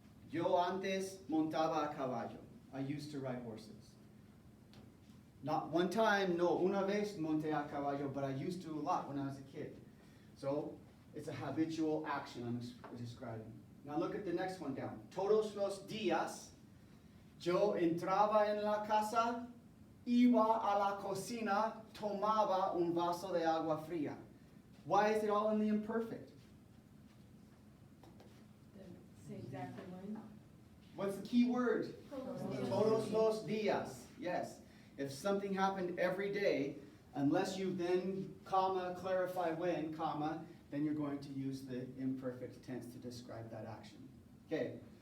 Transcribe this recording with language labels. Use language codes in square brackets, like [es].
[es] Yo antes montaba a caballo. [en] I used to ride horses. Not one time, no, [es] una vez monté a caballo, [en] but I used to a lot when I was a kid. So it's a habitual action I'm describing. Now look at the next one down. [es] Todos los días, yo entraba en la casa, iba a la cocina, tomaba un vaso de agua fría. [en] Why is it all in the imperfect? Say exactly when. What's the key word? [es] Todos los días. [en] Yes. If something happened every day, unless you then, comma, clarify when, comma, then you're going to use the imperfect tense to describe that action. Okay.